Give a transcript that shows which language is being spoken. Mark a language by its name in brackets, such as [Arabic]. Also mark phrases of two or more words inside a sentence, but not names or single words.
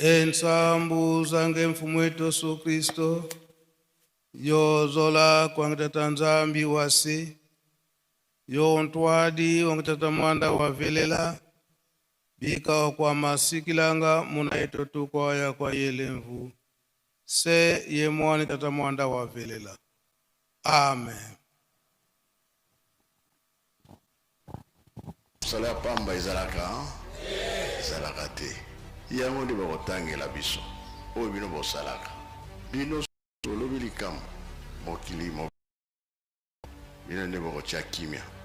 [Kongo] nsambu zange mfumu wetu Yesu Kristo, yozola kwangitata nzambi wasi, yo ntwadi wangitata mwanda wavelela, bika kwa masikilanga muna eto tukwa ya kwa yelemvu, se ye mwani tata mwanda wavelela. Amen. [Lingala] Sala pamba izalaka izalaka te yango nde bakotangela biso oyo bino bosalaka bino olobi likambo mokili bino nde bakotya kimia